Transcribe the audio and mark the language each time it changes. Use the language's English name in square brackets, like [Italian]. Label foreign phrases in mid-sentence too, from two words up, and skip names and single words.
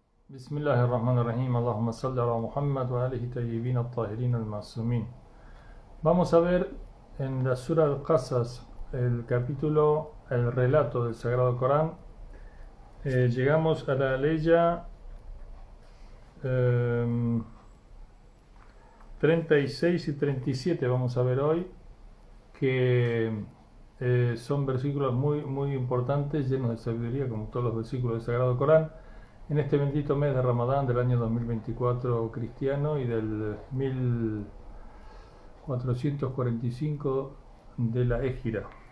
[Arabic] بسم الله الرحمن الرحيم اللهم صل على محمد وآله الطيبين الطاهرين المعصومين. [Spanish] Vamos a ver en la Sura Al-Qasas, el capítulo, el relato del Sagrado Corán. Llegamos a la leya 36 y 37, vamos a ver hoy, que son versículos muy importantes, llenos de sabiduría, como todos los versículos del Sagrado Corán, en este bendito mes de Ramadán del año 2024 cristiano y del 1445 de la Égira.